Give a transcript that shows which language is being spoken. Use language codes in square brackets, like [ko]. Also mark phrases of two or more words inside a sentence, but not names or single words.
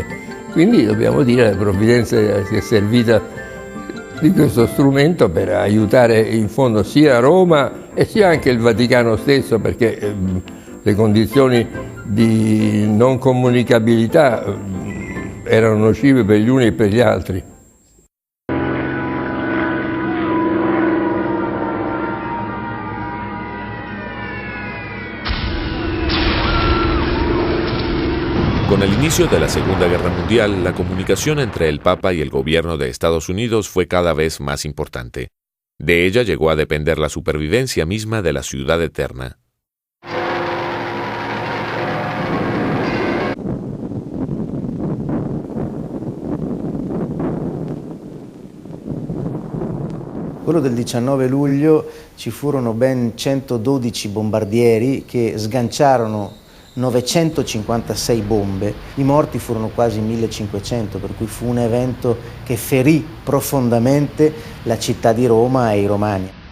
[it] Quindi dobbiamo dire la provvidenza si è servita di questo strumento per aiutare in fondo sia Roma e sia anche il Vaticano stesso, perché le condizioni di non comunicabilità erano nocive per gli uni e per gli altri. [es] Con el inicio de la Segunda Guerra Mundial, la comunicación entre el Papa y el gobierno de Estados Unidos fue cada vez más importante. De ella llegó a depender la supervivencia misma de la ciudad eterna. [it] Quello del 19 luglio ci furono ben 112 bombardieri che sganciarono 956 bombe, i morti furono quasi 1500, per cui fu un evento che ferì profondamente la città di Roma e i romani.